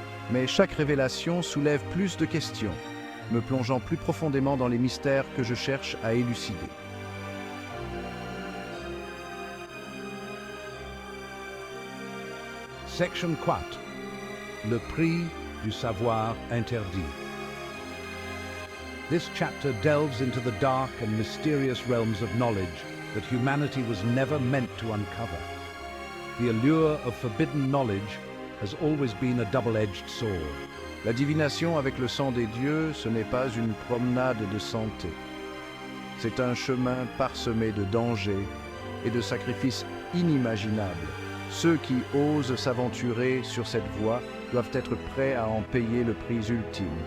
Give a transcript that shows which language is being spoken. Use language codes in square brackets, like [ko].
[fr] Mais chaque révélation soulève plus de questions, me plongeant plus profondément dans les mystères que je cherche à élucider. Section 4. Le prix du savoir interdit. [en] This chapter delves into the dark and mysterious realms of knowledge that humanity was never meant to uncover. The allure of forbidden knowledge has always been a double-edged sword. [fr] La divination avec le sang des dieux, ce n'est pas une promenade de santé. C'est un chemin parsemé de dangers et de sacrifices inimaginables. Ceux qui osent s'aventurer sur cette voie doivent être prêts à en payer le prix ultime.